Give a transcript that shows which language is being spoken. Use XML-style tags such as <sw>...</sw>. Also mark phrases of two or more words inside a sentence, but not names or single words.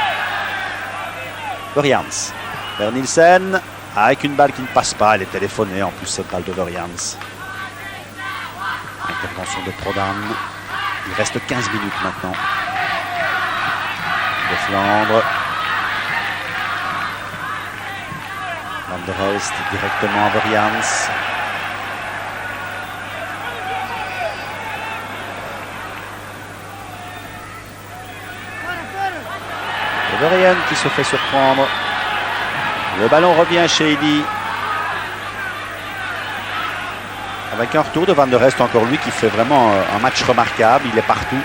<fr>Verjans vers Nielsen avec une balle qui ne passe pas. Elle est téléphonée en plus, cette balle de Verjans. Intervention de Prodan. Il reste 15 minutes maintenant. De Flandre. Van der Elst directement à Verjans. Verheyen qui se fait surprendre. Le ballon revient chez Eddy. Avec un retour de Van der Elst, encore lui qui fait vraiment un match remarquable. Il est partout.</fr>